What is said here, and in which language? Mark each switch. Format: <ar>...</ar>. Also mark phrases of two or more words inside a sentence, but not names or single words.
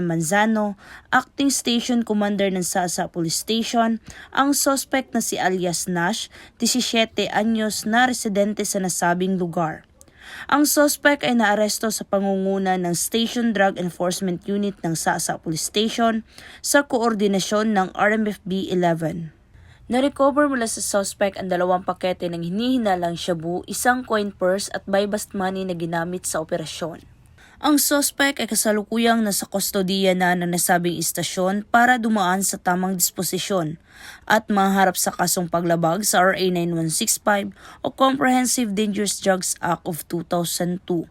<tl>Manzano, Acting Station Commander ng Sasa Police Station, ang suspect na si alias Nash, 17 anyos na residente sa nasabing lugar. Ang suspect ay naaresto sa pangunguna ng Station Drug Enforcement Unit ng Sasa Police Station sa koordinasyon ng RMFB 11. Na-recover mula sa suspect ang 2 pakete ng hinihinalang shabu, 1 coin purse at</tl> <en>buy-bust money</en> <tl>na ginamit sa operasyon. Ang suspect ay kasalukuyang nasa kustodiya na ng nasabing istasyon para dumaan sa tamang disposisyon at maharap sa kasong paglabag sa RA 9165 o Comprehensive Dangerous Drugs Act of 2002.</tl>